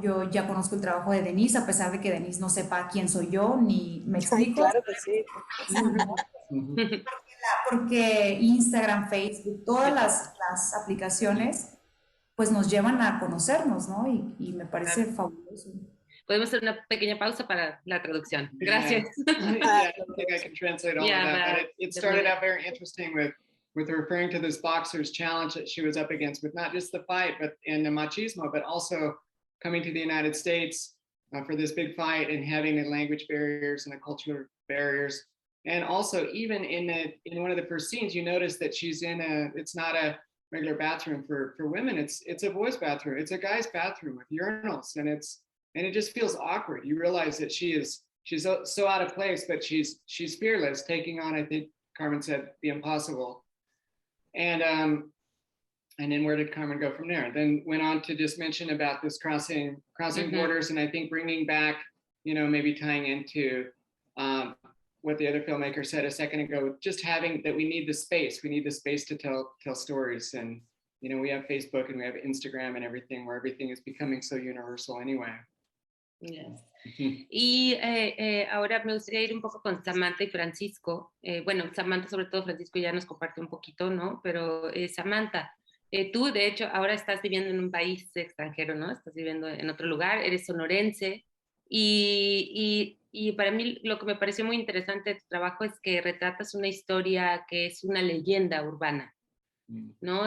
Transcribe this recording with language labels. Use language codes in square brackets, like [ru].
[es] Yo ya conozco el trabajo de Denisse, a pesar de que Denisse no sepa quién soy yo, ni me explico. Claro que sí. porque Instagram, Facebook, todas las aplicaciones pues nos llevan a conocernos, ¿no? Y me parece fabuloso. Podemos hacer una pequeña pausa para la traducción. Gracias. [en] Yeah, I don't think I can translate all of that, but it started out very interesting with referring to this boxer's challenge that she was up against with not just the fight, but in the machismo, but also coming to the United States for this big fight and having the language barriers and the cultural barriers. And also even in one of the first scenes, you notice that she's it's not a regular bathroom for women. It's a boys' bathroom. It's a guy's bathroom with urinals, and it just feels awkward. You realize that she's so out of place, but she's fearless, taking on, I think Carmen said, the impossible. And then where did Carmen go from there? Then went on to just mention about this crossing borders, and I think bringing back, maybe tying into what the other filmmaker said a second ago, just having that we need the space to tell stories. And we have Facebook and we have Instagram and everything, where everything is becoming so universal anyway. Yes. [es] Y ahora me gustaría ir un poco con Samantha y Francisco. Bueno, Samantha sobre todo, Francisco ya nos comparte un poquito, ¿no? Pero Samantha, tú de hecho ahora estás viviendo en un país extranjero, ¿no? Estás viviendo en otro lugar, eres sonorense y para mí lo que me pareció muy interesante de tu trabajo es que retratas una historia que es una leyenda urbana, ¿no?